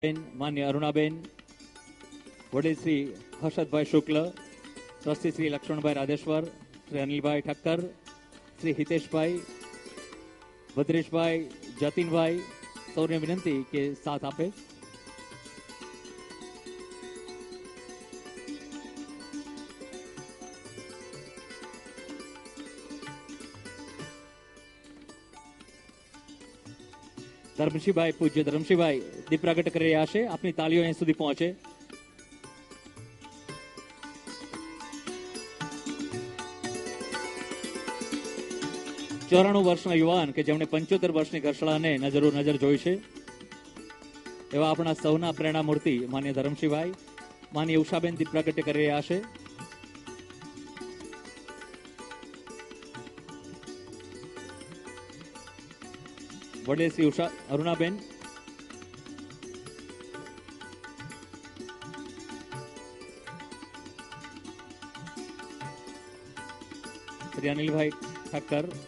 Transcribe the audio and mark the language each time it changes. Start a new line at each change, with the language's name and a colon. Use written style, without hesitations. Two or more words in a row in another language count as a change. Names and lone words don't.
Gujarati: માન્ય અરુણાબેન, વડીલ શ્રી હર્ષદભાઈ શુક્લ, ટ્રસ્ટી શ્રી લક્ષ્મણભાઈ રાધેશ્વર, શ્રી અનિલભાઈ ઠક્કર, શ્રી હિતેશભાઈ, ભદ્રેશભાઈ, જતિનભાઈ, સૌને વિનંતી કે સાથ આપે। धर्मशीभाई, पूज्य धर्मशीभाई દીપ પ્રગટ કરી રહ્યા છે। આપની તાળીઓ અહીં સુધી પહોંચે। ચોરાણું વર્ષના યુવાન કે જેમણે 75 વર્ષની ઘરશાળાને નજરો નજર જોઈ છે એવા આપણા સૌના પ્રેરણા મૂર્તિ માન્ય ધર્મશીભાઈ, માન્ય ઉષાબેન દીપ પ્રગટ કરી રહ્યા છે। વડીલ શ્રી ઉષા અરુણાબેન, શ્રી અનિલભાઈ ઠક્કર,